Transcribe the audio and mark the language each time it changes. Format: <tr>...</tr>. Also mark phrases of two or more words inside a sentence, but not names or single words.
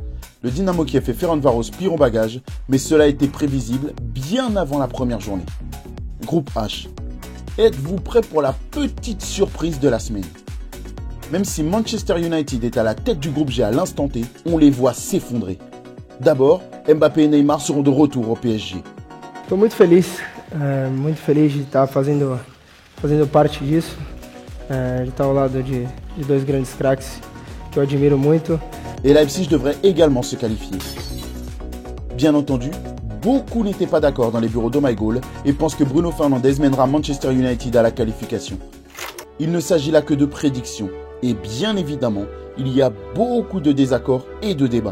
<fr>Le Dynamo Kiev et Ferencváros pirent en bagage, mais cela était prévisible bien avant la première journée. Groupe H. Êtes-vous prêts pour la petite surprise de la semaine? Même si Manchester United est à la tête du groupe G à l'instant T, on les voit s'effondrer. D'abord, Mbappé et Neymar seront de retour au PSG.</fr> <pt>Estou muito feliz de estar fazendo parte disso, de estar ao lado de dois grandes craques que eu admiro muito.</pt> <fr>Et Leipzig devrait également se qualifier. Bien entendu, beaucoup n'étaient pas d'accord dans les bureaux d'OhMyGoal et pensent que Bruno Fernandes mènera Manchester United à la qualification. Il ne s'agit là que de prédictions, et bien évidemment, il y a beaucoup de désaccords et de débats.</fr>